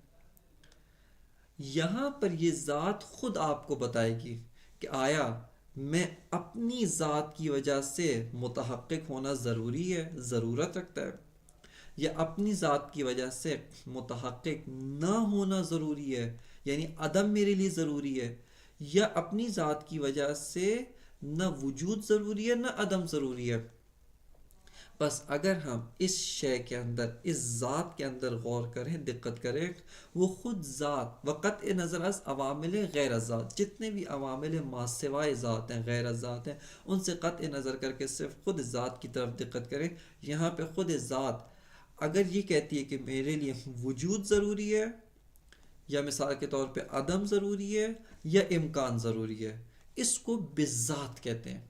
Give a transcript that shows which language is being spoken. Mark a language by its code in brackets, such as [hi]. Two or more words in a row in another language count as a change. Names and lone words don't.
[ur] یہاں پر یہ ذات خود آپ کو بتائے گی کہ آیا میں اپنی ذات کی وجہ سے متحقق ہونا ضروری ہے، ضرورت رکھتا ہے، یا اپنی ذات کی وجہ سے متحقق نہ ہونا ضروری ہے، یعنی عدم میرے لیے ضروری ہے، یا اپنی ذات کی وجہ سے نہ وجود ضروری ہے نہ عدم ضروری ہے. بس اگر ہم اس شے کے اندر، اس ذات کے اندر غور کریں، دقت کریں، وہ خود ذات و قطع نظر از عوامل غیر ذات، جتنے بھی عوامل ما سوائے ذات ہیں، غیر ذات ہیں، ان سے قطع نظر کر کے صرف خود ذات کی طرف دقت کریں. یہاں پہ خود ذات اگر یہ کہتی ہے کہ میرے لیے وجود ضروری ہے، یا مثال کے طور پہ عدم ضروری ہے، یا امکان ضروری ہے، اس کو بذات کہتے ہیں.